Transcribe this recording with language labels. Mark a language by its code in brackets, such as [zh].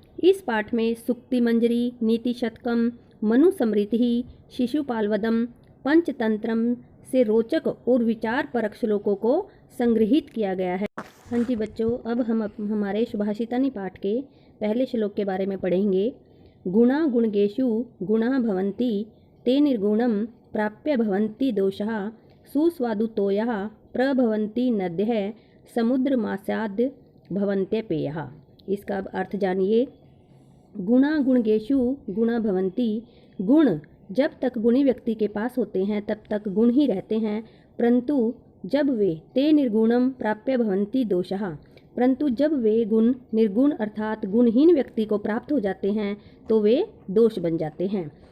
[hi] इस पाठ में सुक्ति मंजरी, नीति शतकम, मनुस्मृति, शिशुपालवदम, पंचतंत्रम से रोचक और विचार परक श्लोकों को संग्रहित किया गया है। हाँ जी बच्चों, अब हम हमारे सुभाषितानी पाठ के पहले श्लोक के बारे में पढ़ेंगे। [sa] गुणा गुणगेषु गुणा भवन्ति, ते निर्गुणं प्राप्य भवन्ति दोषः, सुस्वादुतोयः प्रभवन्ति नद्यः, समुद्रमास्याद् भवन्त्यपेयः। [hi] इसका अर्थ जानिए। [sa] गुणा गुणगेषु गुणा भवन्ति, [hi] गुण जब तक गुणी व्यक्ति के पास होते हैं तब तक गुण ही रहते हैं, परंतु जब वे [sa] ते निर्गुणम प्राप्य भवन्ति दोषः, [hi] परंतु जब वे गुण निर्गुण अर्थात गुणहीन व्यक्ति को प्राप्त हो जाते हैं तो वे दोष बन जाते हैं।